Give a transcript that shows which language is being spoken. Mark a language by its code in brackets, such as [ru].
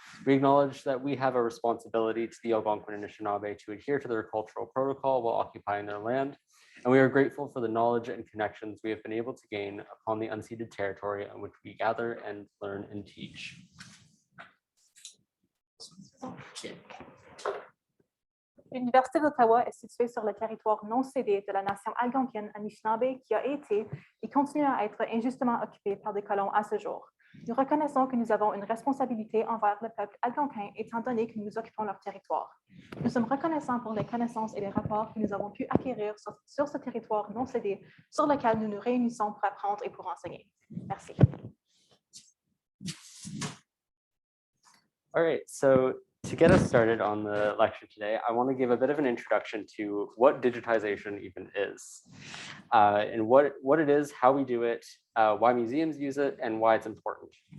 [en] We acknowledge that we have a responsibility to the Algonquin and Anishinaabe to adhere to their cultural protocol while occupying their land. And we are grateful for the knowledge and connections we have been able to gain upon the unceded territory on which we gather and learn and teach. [fr] L'Université d'Ottawa est située sur le territoire non cédé de la nation algonquienne Anishinaabe qui a été et continue à être injustement occupée par des colons à ce jour. Nous reconnaissons que nous avons une responsabilité envers le peuple algonquin étant donné que nous occupons leur territoire. Nous sommes reconnaissants pour les connaissances et les rapports que nous avons pu acquérir sur ce territoire non cédé sur lequel nous nous réunissons pour apprendre et pour enseigner. Merci. [en] All right, so to get us started on the lecture today, I want to give a bit of an introduction to what digitization even is, and what it is, how we do it, why museums use it, and why it's important.